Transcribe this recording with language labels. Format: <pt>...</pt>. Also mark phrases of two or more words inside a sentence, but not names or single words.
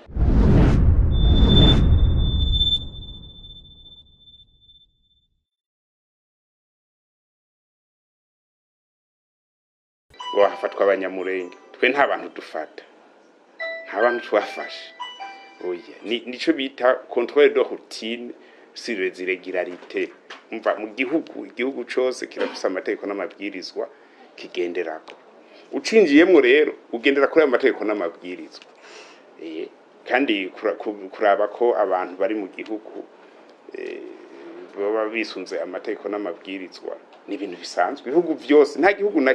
<rn>ngo hafatwa abanyamurenge twe nta bantu dufata nta bantu twafashe oya nico bita</rn> <fr>contrôle de routine sur les irrégularités</fr> <rn>umva mu igihugu cyose kirafise amategeko n'amabwirizwa kigenderako ucinjiyemo rero ugendera kuri amategeko n'amabwirizwa kandi kuraba ko abantu bari mu gihugu baba bisunze amategeko n'amabwirizwa ni ibintu bisanzwe ibihugu byose nta gihugu na</rn>